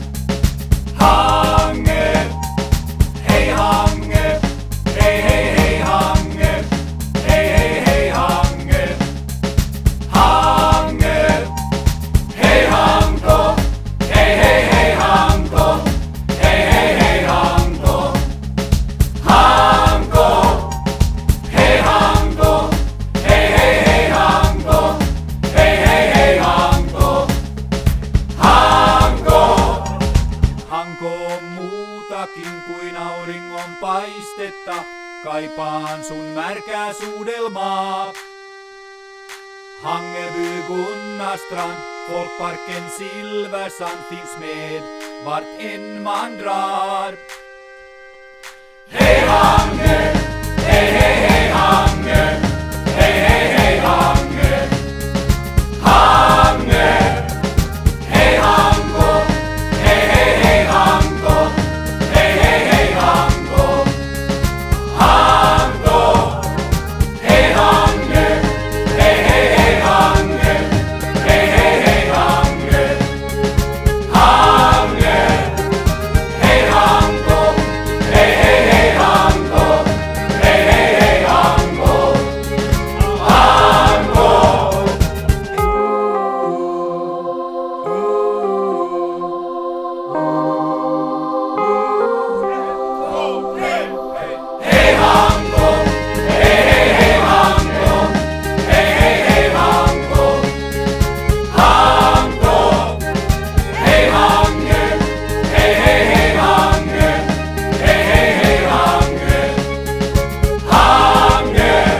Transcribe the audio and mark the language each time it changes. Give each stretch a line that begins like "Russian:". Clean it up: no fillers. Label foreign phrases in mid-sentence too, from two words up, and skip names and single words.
Finnish: Hange, hei Hange, hei Hange, hei Hange. Hange, hei Hanko, hei Hanko, hei Hanko. Hanko, hei Hanko, hei Hanko, hei Hanko. Hanko. Hanko on muutakin kuin auringon paistetta, kaipaan sun märkää suudelmaa.
Swedish: Hangeby Gunnarstrand, folkparken Silversand finns med vart en man drar.
Finnish: Hei Hange, hei Hange, hei Hange. Hange, hei Hanko, hei Hanko, hei Hanko. Hanko, hei Hange, hei Hange, hei Hange. Hange, hei Hanko, hei Hanko, hei Hanko. Hanko. Hei Hanko, hei Hanko, hei Hanko. Hanko, hei Hange, hei Hange, hei Hange. Hange.